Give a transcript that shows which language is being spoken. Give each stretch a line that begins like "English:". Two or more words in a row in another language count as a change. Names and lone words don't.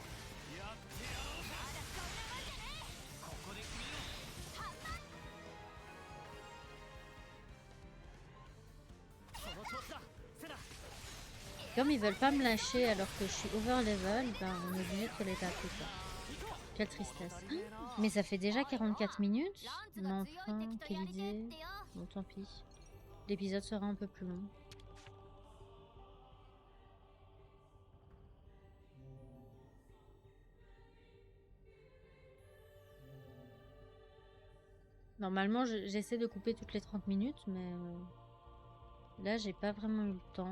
French: Comme ils veulent pas me lâcher alors que je suis
English: over level,
French: ben on est obligé de se les taper quoi. Quelle tristesse. Mais ça fait déjà 44 minutes.
Japanese: ラン
French: Mais
Japanese: ツが強い
French: enfin,
Japanese: 敵と
French: quelle
Japanese: やりてえっ
French: idée.
Japanese: てよ
French: Bon, tant pis. L'épisode sera un peu plus long. Normalement, j'essaie de couper toutes les 30 minutes, mais là, j'ai pas vraiment eu le temps.